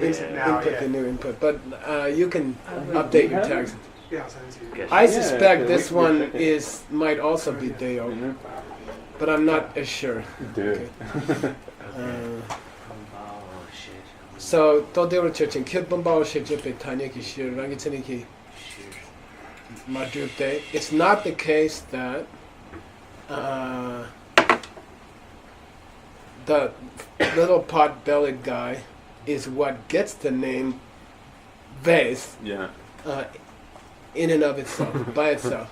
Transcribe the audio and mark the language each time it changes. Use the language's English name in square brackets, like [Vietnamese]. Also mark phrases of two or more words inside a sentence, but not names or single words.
[English] Now, input the new input, but you can I will. update your text. Yeah, I'll send it to you. Guess I you- suspect yeah, this we one check it. is might also be Deo, but I'm not as sure. Dude. Okay. Uh, Oh shit. So don't deal with Churchen. Kid Bumbao Shijipe Tanyaki Shir Rangitaniki Shit. Madrupte. It's not the case that the little pot-bellied guy is what gets the name vase Yeah. in and of itself, by itself.